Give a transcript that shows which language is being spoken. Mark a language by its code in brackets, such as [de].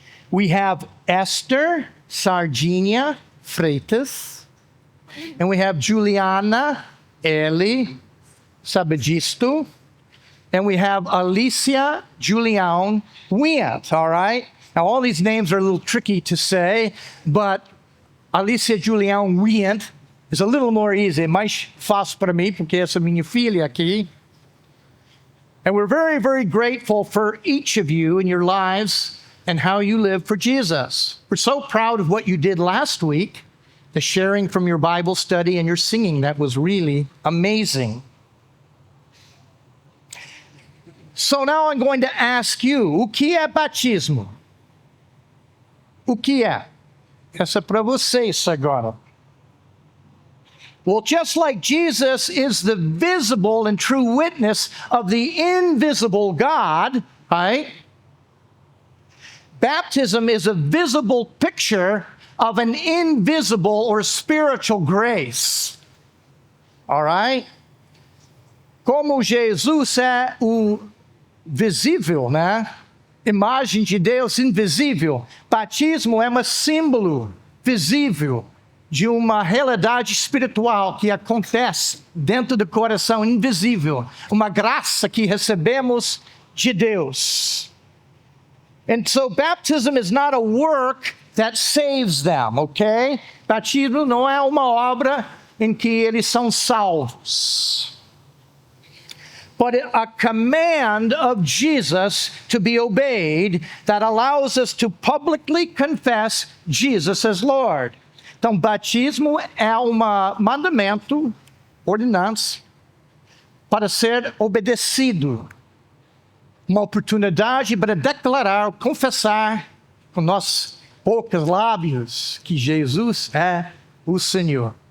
[en] We have Esther Sardinia Freitas, and we have Juliana Eli Sabagisto, and we have Alicia Julian Weyandt, all right? Now, all these names are a little tricky to say, but Alicia Julian Weyandt is a little more easy, [pt] mais fácil para mim, porque essa é minha filha aqui. [en] And we're very, very grateful for each of you in your lives and how you live for Jesus. We're so proud of what you did last week, the sharing from your Bible study and your singing. That was really amazing. So now I'm going to ask you, [pt] o que é batismo? O que é? Essa é para vocês agora. [en] Well, just like Jesus is the visible and true witness of the invisible God, right? Baptism is a visible picture of an invisible or spiritual grace. All right? [pt] Como Jesus é o visível, né? Imagem de Deus invisível. Batismo é um símbolo visível de uma realidade espiritual que acontece dentro do coração invisível. Uma graça que recebemos de Deus. [en] And so baptism is not a work that saves them, okay? [pt] Batismo não é uma obra em que eles são salvos. [en] But a command of Jesus to be obeyed that allows us to publicly confess Jesus as Lord. [pt] Então, batismo é um mandamento, ordinança, para ser obedecido. Uma oportunidade para declarar, confessar com nossos poucos lábios que Jesus é o Senhor.